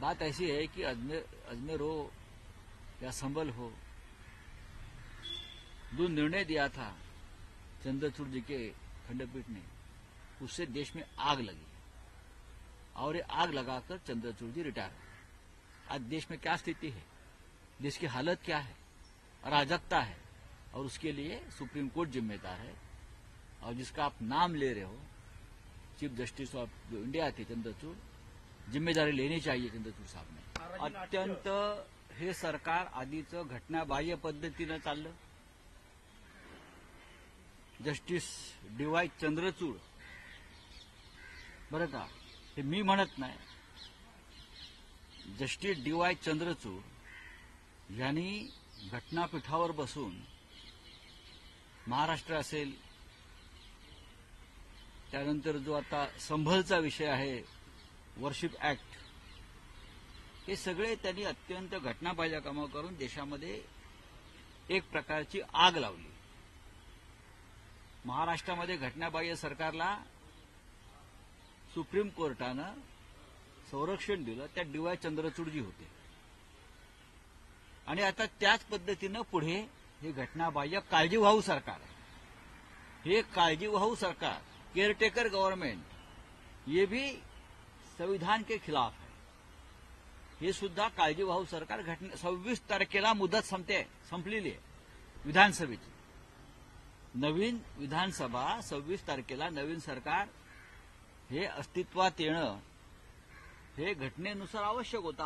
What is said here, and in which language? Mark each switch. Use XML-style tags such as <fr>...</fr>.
<hi>बात ऐसी है कि अजमेर हो या संभल हो, जो निर्णय दिया था चंद्रचूड़ जी के खंडपीठ ने, उससे देश में आग लगी और ये आग लगाकर चंद्रचूड़ जी रिटायर हो। आज देश में क्या स्थिति है, देश की हालत क्या है, अराजकता है, और उसके लिए सुप्रीम कोर्ट जिम्मेदार है। और जिसका आप नाम ले रहे हो, चीफ जस्टिस ऑफ जो इंडिया थे चंद्रचूड़, जिम्मेदारी लेनी चाहिए चंद्रचूड़ साहब ने।</hi> <mr>अत्यंत हे सरकार आधीचं घटनाबाह्य पद्धतीनं चाललं। जस्टिस डीवाय चंद्रचूड़, बरं का, हे मी म्हणत नाही, जस्टिस डीवाय चंद्रचूड़ यांनी घटनापीठावर बसून महाराष्ट्र असेल, त्यानंतर जो आता संभलचा विषय आहे वर्शिप ऍक्ट, हे सगळे त्यांनी अत्यंत घटनाबाह्य कामं करून देशामध्ये एक प्रकारची आग लावली। महाराष्ट्रामध्ये घटनाबाह्य सरकारला सुप्रीम कोर्टानं संरक्षण दिलं, त्यात डीवाय चंद्रचूडजी होते। आणि आता त्याच पद्धतीनं पुढे हे घटनाबाह्य काळजीवाहू सरकार आहे। हे काळजीवाहू सरकार,</mr> <hi>केयरटेकर गवर्नमेंट, ये भी संविधान के खिलाफ है।</hi> <mr>हे सुद्धा काळजीवाहू सरकार 26 तारखेला मुदत संपलेली आहे विधानसभेची। नवीन विधानसभा 26 तारखेला नवीन सरकार हे अस्तित्वात येणं हे घटनेनुसार आवश्यक होतं।</mr>